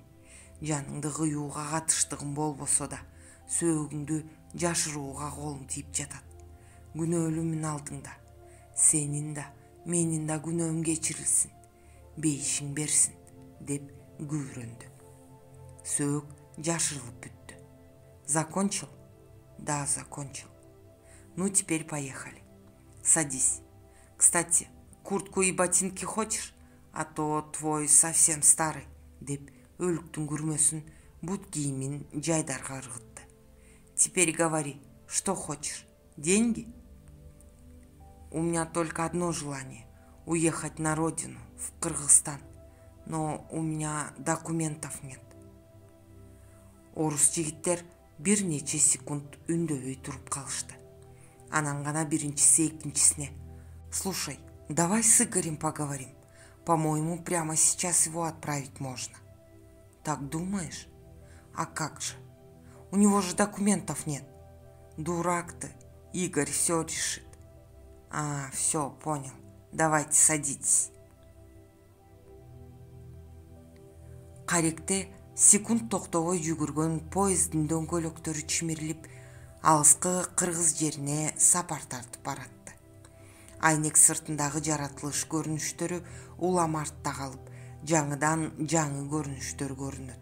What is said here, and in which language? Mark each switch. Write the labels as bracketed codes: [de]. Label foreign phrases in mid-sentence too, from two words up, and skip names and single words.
[ky] Жаныңды кыюуга катыштыгым болбосо да, сөөгүңдү жашырууга колум тийип жатат. Күнөөлүүмүн алдыңда. Сенин да, менин да күнөөм кечирилсин. Бейишиң берсин», деп күбүрөндү. Сөөк жашырылып бүттү. [ru] «Закончил?» «Да, закончил». «Ну, теперь поехали. Садись. Кстати, куртку и ботинки хочешь? А то твой совсем старый», [ky] деп өлүктүн күрмөсүн, бут кийимин Жайдарга ыргытты. [ru] «Теперь говори, что хочешь? Деньги?» «У меня только одно желание — уехать на родину, в Кыргызстан. Но у меня документов нет». [ky] Орус жигиттер бир нече секунд үндөбөй туруп калышты. Анан гана биринчиси экинчисине: [ru] «Слушай, давай с Игорем поговорим. По-моему, прямо сейчас его отправить можно». «Так думаешь? А как же? У него же документов нет». «Дурак ты, Игорь все решит». «А, все, понял. Давайте садитесь». [ky] Каректе секунд токтобой жүгүргөн поезддин дөңгөлөктөрү чимирилип, алыскы кыргыз жерине сапар тартып баратты. Айнек сыртындагы жаратылыш көрүнүштөрү улам артта калып, жаңыдан жаңы көрүнүштөр көрүнөт.